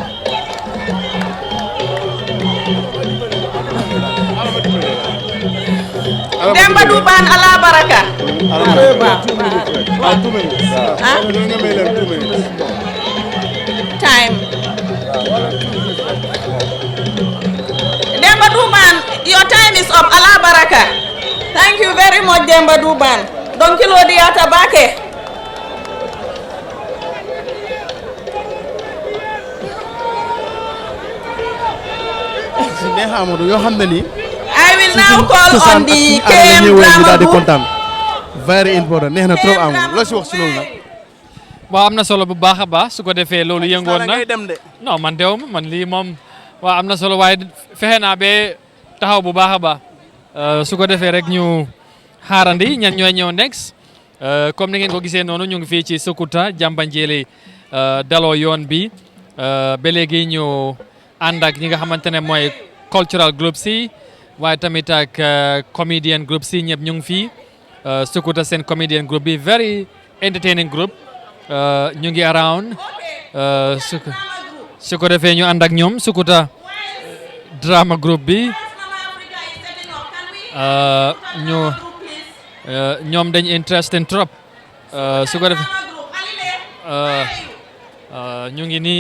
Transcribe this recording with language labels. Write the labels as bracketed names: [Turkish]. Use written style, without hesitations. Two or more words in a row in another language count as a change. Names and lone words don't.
[Mandingo] Demba Duban ala baraka. [English] Time. Demba Duban, your time is up. [Mandingo] Ala baraka. [English] Thank you very much, Demba Duban. Don kilo diata bake. I will now call on the KM Drama Group. Very important. [Wolof] Neex na trop amul lo ci wax ci loolu nak. Waaw am na solo bu baax a baax su ko defee loolu yëngoon na non man dew ma man lii moom waaw am na solo waaye fexe naa ba taxaw bu baax a baax su ko defee rek ñu xaarandi ñan ñooy ñëw next comme ni ngeen ko gisee noonu ñu ngi fii ci Sukuta Jambanjelly daloo yoon bi ba léegi ñu ànd ak ñi nga xamante ne mooy [English] cultural group [Wolof] si waaye tamit ak [English] comedian group [Wolof] si ñëpp ñu ngi fii Sukuta seen [English] comedian group [Wolof] bi [English] very entertaining group [Wolof] ñu ngi around su ko defee ñu ànd ak ñoom Sukuta drama group bi ñoom dañ interesting trop su ko defee ñu ngi nii